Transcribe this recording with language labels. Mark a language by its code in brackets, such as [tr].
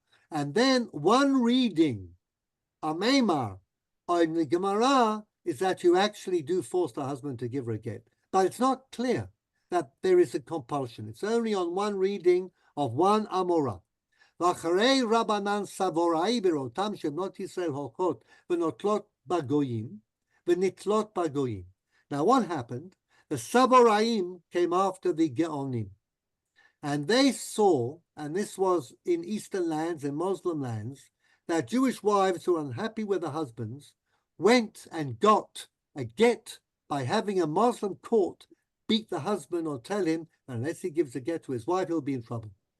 [en] And then one reading, a meimar, in the Gemara, is that you actually do force the husband to give her a get. But it's not clear that there is a compulsion. It's only on one reading of one Amorah. [he] ואחרי רבנן סבוראי בראותם שבנות ישראל הולכות ונוטלות בגויים ונתלות בגויים. [en] Now what happened? The Saboraim came after the Geonim. And they saw, and this was in Eastern lands and Muslim lands, that Jewish wives who were unhappy with their husbands went and got a get by having a Muslim court beat the husband or tell him, unless he gives a get to his wife, he'll be in trouble.